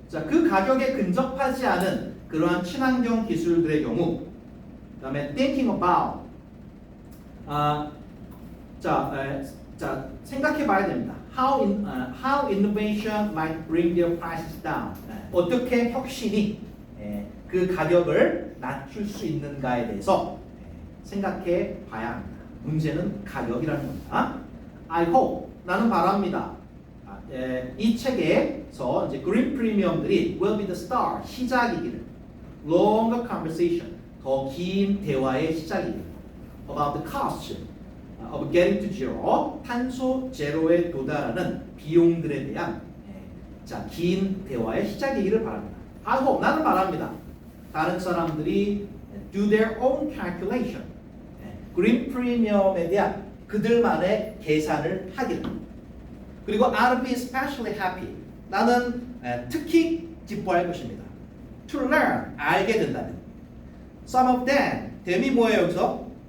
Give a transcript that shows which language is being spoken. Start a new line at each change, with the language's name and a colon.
Korean: 자, 그 가격에 근접하지 않은 그러한 친환경 기술들의 경우, 그다음에
English: thinking about.
Korean: 자, 생각해봐야 됩니다.
English: How innovation might bring their prices down.
Korean: 어떻게 혁신이 그 가격을 낮출 수 있는가에 대해서 생각해봐야 합니다. 문제는 가격이라는 겁니다.
English: I hope,
Korean: 나는 바랍니다. 이 책에서 이제 그린 프리미엄들이
English: will be the start,
Korean: 시작이기를.
English: Longer conversation,
Korean: 더 긴 대화의 시작이기를.
English: About the cost of getting to zero,
Korean: 탄소 제로에 도달하는 비용들에 대한 자, 긴 대화의 시작이기를 바랍니다.
English: I hope,
Korean: 나는 바랍니다. 다른 사람들이
English: do their own calculation,
Korean: 그린 프리미엄에 대한 그들만의 계산을 하기를. 그리고
English: I'll be especially happy,
Korean: 나는 특히 기뻐할 것입니다.
English: To learn,
Korean: 알게 된다면.
English: Some of them,
Korean: them이 뭐예요 여기서?